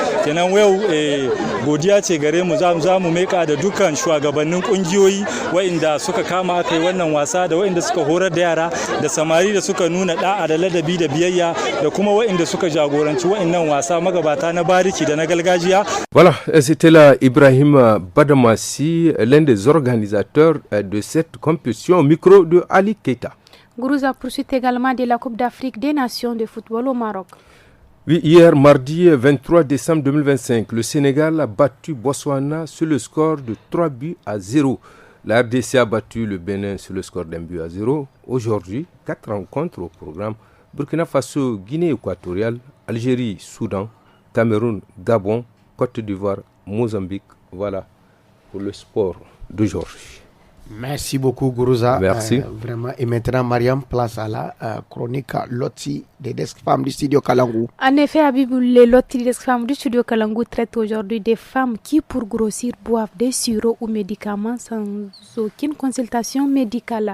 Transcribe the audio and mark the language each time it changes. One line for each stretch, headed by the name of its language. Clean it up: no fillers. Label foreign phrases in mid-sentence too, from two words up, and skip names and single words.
Hausa: Kenan yau godiya ce gare mu za mu meka da dukkan shugabannin kungiyoyi waɗanda suka kama aka yi wannan wasa da waɗanda suka horar da yara da samari da suka nuna da'a da ladabi da biyayya da kuma waɗanda suka jagoranci waɗannan wasa magabata na bariki da na gargajiya.
French: Voilà, c'était là Ibrahim Badamassi, l'un des organisateurs de cette compétition au micro de Ali Keita. Gourouza poursuit également de la Coupe d'Afrique des Nations de football au Maroc. Oui, hier, mardi 23 décembre 2025, le Sénégal a battu Botswana sur le score de 3-0. La RDC a battu le Bénin sur le score d'1-0. Aujourd'hui, 4 rencontres au programme. Burkina Faso, Guinée équatoriale, Algérie, Soudan, Cameroun, Gabon, Côte d'Ivoire, Mozambique. Voilà pour le sport d'aujourd'hui. Merci beaucoup, Gourouza. Merci. Vraiment. Et maintenant, Mariam, place à la chronique Loti des Desk Femmes du studio Kalangou. En effet, Habibou, les Loti des Desk Femmes du studio Kalangou traitent aujourd'hui des femmes qui, pour grossir, boivent des sirops ou médicaments sans aucune consultation médicale.